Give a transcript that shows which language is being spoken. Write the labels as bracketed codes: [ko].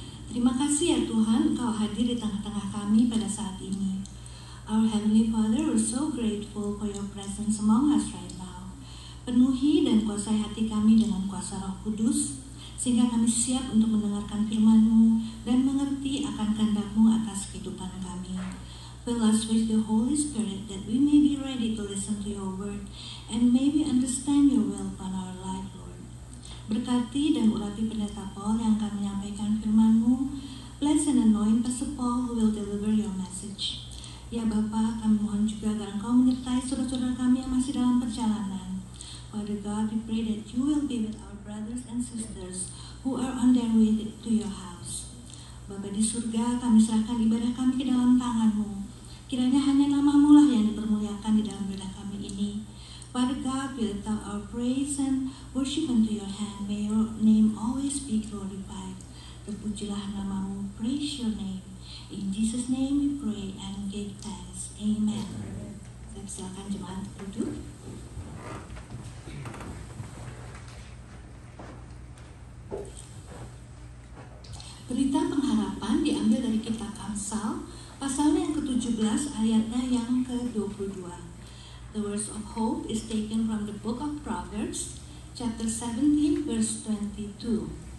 [id] Terima kasih ya Tuhan, Engkau hadir di tengah-tengah kami pada saat ini. [en] Our Heavenly Father, we're so grateful for your presence among us right now. [id] Penuhi dan kuasai hati kami dengan kuasa Roh Kudus, sehingga kami siap untuk mendengarkan firman-Mu dan mengerti akan kehendak-Mu atas kehidupan kami. [en] Fill us with the Holy Spirit that we may be ready to listen to your word and may we understand your will upon our life, Lord. [id] Berkati dan urapi pendeta Paul yang akan menyampaikan firman-Mu. [en] Bless and anoint Pastor Paul who will deliver your message. [id] Ya Bapa, kami mohon juga agar Engkau menyertai saudara-saudara kami yang masih dalam perjalanan. [en] Father God, we pray that you will be with our brothers and sisters who are on their way to your house. [id] Bapa di surga, kami serahkan ibadah kami ke dalam tangan-Mu. Kiranya hanya nama-Mu lah yang dipermuliakan di dalam ibadah kami ini. [en] Father God, we lift up our praise and worship unto your hand. May your name always be glorified. [id] Terpujilah nama-Mu, [en] praise your name. In Jesus' name we pray and give thanks. [id] Amen. Saya silakan jemaat duduk. Berita pengharapan diambil dari kitab Amsal, pasalnya yang ke-17, ayatnya yang ke-22. [en] The words of hope is taken from the book of Proverbs, chapter 17, verse 22.